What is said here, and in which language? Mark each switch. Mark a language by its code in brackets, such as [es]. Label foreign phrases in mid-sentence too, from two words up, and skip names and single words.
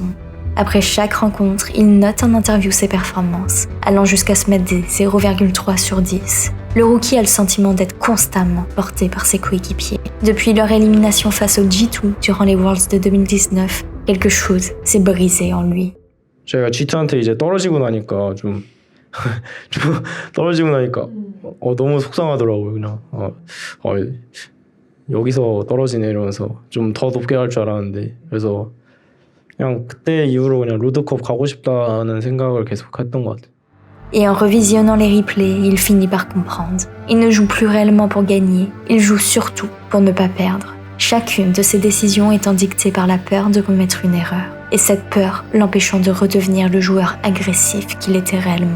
[fr] Après chaque rencontre, il note en interview ses performances, allant jusqu'à se mettre des 0,3 sur 10. Le rookie a le sentiment d'être constamment porté par ses coéquipiers. Depuis leur élimination face au G2 durant les Worlds de 2019, quelque chose s'est brisé en lui. [ko] 저희가 G2한테 이제 떨어지고 나니까 좀 떨어지고 나니까 너무 속상하더라고요. 그냥 여기서 떨어지네 이러면서 좀 더 높게 갈 줄 알았는데 그래서 그냥 그때 이후로 그냥 롤드컵 가고 싶다는 생각을 계속 했던 것 같아요. [fr] Et en revisionnant les replays, il finit par comprendre. Il ne joue plus réellement pour gagner, il joue surtout pour ne pas perdre. Chacune de ses décisions étant dictée par la peur de commettre une erreur, et cette peur l'empêchant de redevenir le joueur agressif qu'il était réellement.